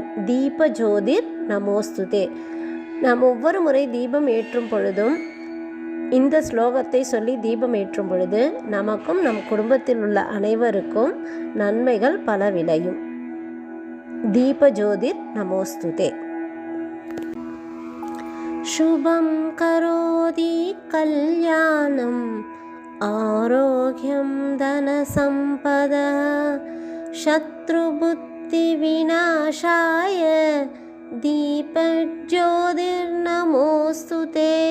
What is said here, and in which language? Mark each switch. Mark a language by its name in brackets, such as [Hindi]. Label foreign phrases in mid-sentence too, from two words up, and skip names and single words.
[Sanskrit] दीप ज्योतिर् नमोस्तुते. [Tamil] நாம் ஒவ்வொரு முறை தீபம் ஏற்றும் பொழுதும் இந்த ஸ்லோகத்தை சொல்லி தீபம் ஏற்றும் பொழுது நமக்கும் நம் குடும்பத்தில் உள்ள அனைவருக்கும் நன்மைகள் பல விளையும். [Sanskrit] दीप ज्योतिर् नमोस्तुते. शुभं करोति कल्याणम् आरोग्यं धनसम्पदा शत्रुबुद्धिविनाशाय दीपज्योतिर्नमोऽस्तु ते।